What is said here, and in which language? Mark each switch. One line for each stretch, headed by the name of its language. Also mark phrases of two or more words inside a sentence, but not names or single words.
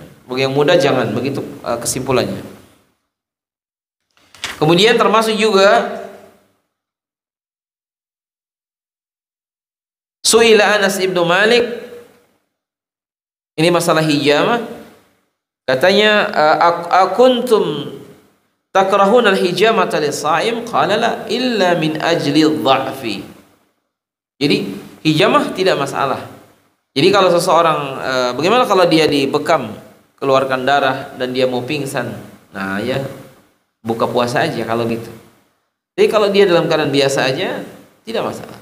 Indonesian: Bagi yang muda jangan, begitu kesimpulannya. Kemudian termasuk juga
Arabic: سئل أنس بن مالك,
Indonesian: ini masalah hijamah, katanya
Arabic: أكنتم تكرهون الحجامة للصائم? قال لا إلا من أجل الضعف.
Indonesian: Jadi hijamah tidak masalah. Jadi kalau seseorang bagaimana kalau dia dibekam, keluarkan darah dan dia mau pingsan, nah ya buka puasa aja kalau gitu. Jadi kalau dia dalam keadaan biasa aja tidak masalah.